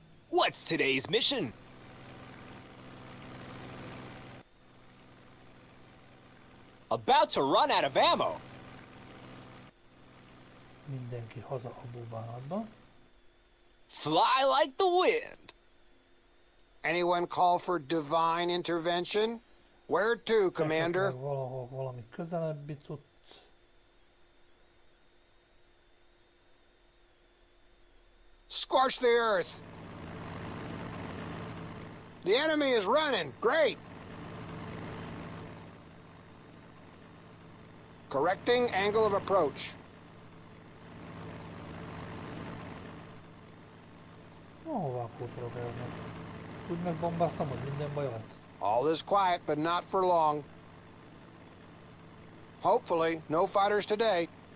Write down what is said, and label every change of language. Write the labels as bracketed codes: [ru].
[en] What's today's mission? About to run out of ammo. [hu] mindenki haza a búbánatba. [en] Fly like the wind. Anyone call for divine intervention? Where to, Commander? [hu] Esetleg valahol valami közelebbi cucc. [en] Scorch the earth! The enemy is running! Great! Correcting angle of approach. [hu] Hová kótolok el meg? Úgy megbombáztam, hogy minden baj lett. [en] All is quiet, but not for long. Hopefully, no fighters today.